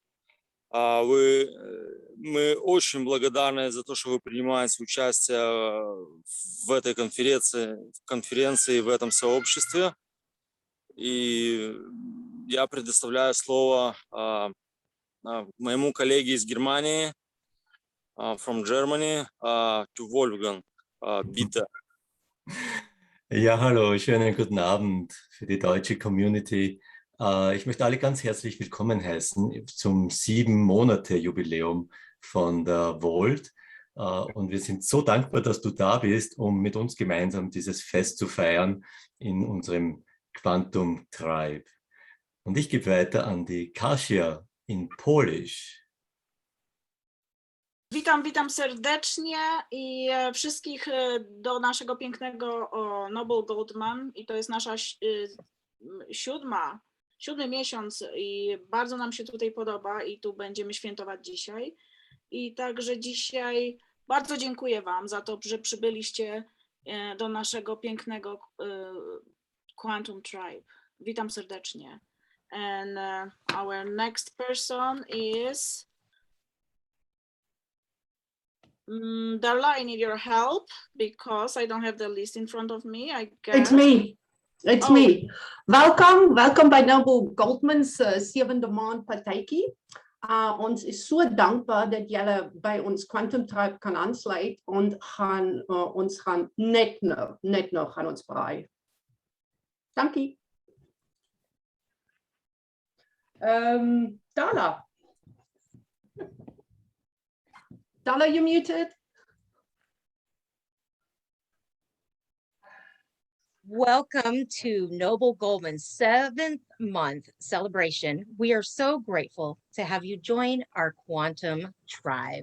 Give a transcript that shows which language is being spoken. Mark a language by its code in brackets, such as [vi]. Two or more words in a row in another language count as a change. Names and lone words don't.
[ru] Мы очень благодарны за то, что вы принимаете участие в этой конференции, в этом сообществе. И я предоставляю слово моему коллеге из Германии, [en] from Germany, to Wolfgang. [de] Bitte. Ja, hallo, schönen guten Abend für die deutsche Community. Ich möchte alle ganz herzlich willkommen heißen zum 7-Monate-Jubiläum von der Volt. Und wir sind so dankbar, dass du da bist, um mit uns gemeinsam dieses Fest zu feiern in unserem Quantum Tribe. Und ich gebe weiter an die Kasia [en] in Polish. [pl] Witam serdecznie i wszystkich do naszego pięknego Noble Goldman, i to jest nasza siódmy miesiąc i bardzo nam się tutaj podoba i tu będziemy świętować dzisiaj. I także dzisiaj bardzo dziękuję Wam za to, że przybyliście do naszego pięknego Quantum Tribe. Witam serdecznie. [en] And our next person is Darla. I need your help because I don't have the list in front of me, I guess. It's me. It's me. [af] Welkom by Noble Goldman's 7de maand partytjie. Ons is so dankbaar dat julle by ons Quantum Tribe kan aansluit en ons gaan net nou gaan ons braai. Dankie. [en] Darla. Darla, you're muted. Welcome to Noble Goldman's 7th month celebration. We are so grateful to have you join our quantum tribe.